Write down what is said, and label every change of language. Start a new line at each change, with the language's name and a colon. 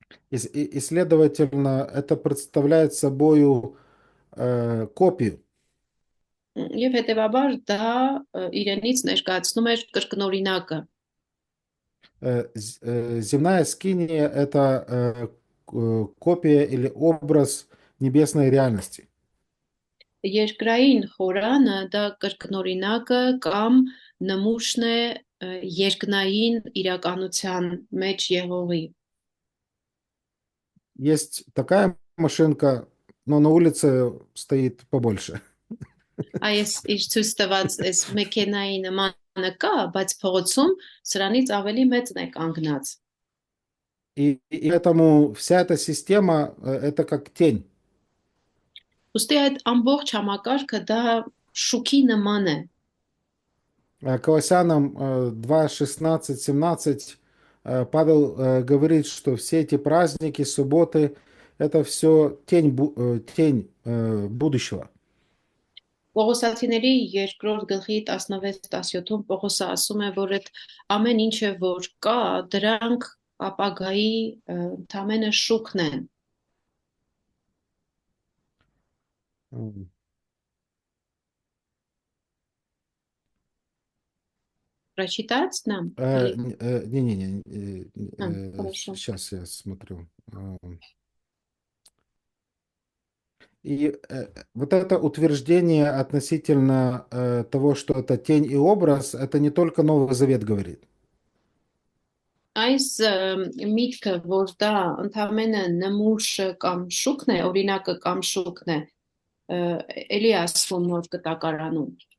Russian: И, следовательно, это представляет собою копию.
Armenian: Եվ հետևաբար դա իրենից ներկայացնում էր կրկնօրինակը։
Russian: Земная скиния – это копия или образ небесной реальности.
Armenian: Երկրային խորանը դա կրկնօրինակը կամ նմուշն է երկնային իրականության մեջ եղողի։
Russian: Есть такая машинка, но на улице стоит побольше.
Armenian: Այս իր ցույց տված այս մեքենայի նմանը կա, բայց փողոցում սրանից ավելի մեծն է կանգնած։
Russian: И поэтому вся эта система, это как тень.
Armenian: Ոստի այդ ամբողջ համակարգը դա շուքի նման է։
Russian: Колоссянам 2, 16, 17 Павел говорит, что все эти праздники, субботы, это все тень, тень будущего.
Armenian: Պողոսացիների երկրորդ գլխի 16-17-ում Պողոսը ասում է, որ այդ ամեն ինչը որ կա, դրանք ապագայի ընդամենը շուքն են։ М.
Russian: Прочитать нам или Не-не-не, хорошо. сейчас я смотрю. И вот это утверждение относительно того, что это тень и образ, это не только Новый Завет говорит.
Armenian: Այս միտքը, որ դա ընդամենը նմուշը կամ շուքն է, օրինակը կամ շուքն է, էլի ասվում նոր կտակարանում։